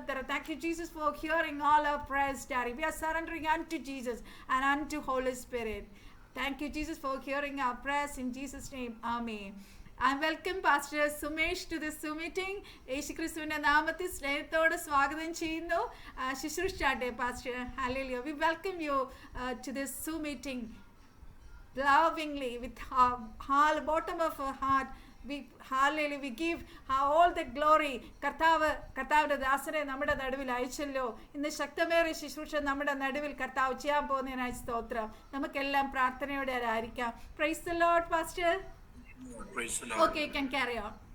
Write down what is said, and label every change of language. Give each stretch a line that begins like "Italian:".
English: Thank you, Jesus, for hearing all our prayers, Daddy. We are surrendering unto Jesus and unto Holy Spirit. Thank you, Jesus, for hearing our prayers. In Jesus' name, Amen. I welcome Pastor Sumesh to this Zoom meeting.
Malayalam: യേശുക്രിസ്തുവിന്റെ നാമത്തിൽ സ്നേഹത്തോടെ സ്വാഗതം ചെയ്യുന്നു. ശുശ്രൂഷിച്ചാട്ടെ pastor. Hallelujah.
English: We welcome you to this Zoom meeting lovingly with our bottom of our heart. Hallelujah. We give all the glory.
Malayalam: കർത്താവിന്റെ ദാസനെ നമ്മുടെ നടുവിൽ അയച്ചല്ലോ. ഇന്ന് ശക്തമേറിയ ശുശ്രൂഷ നമ്മുടെ നടുവിൽ കർത്താവ് ചെയ്യാൻ പോകുന്നതിനായി സ്തോത്രം. നമുക്കെല്ലാം പ്രാർത്ഥനയോടെ ആയിരിക്കാം.
English: Praise the Lord, Pastor. Praise the Lord. Okay, you can carry on.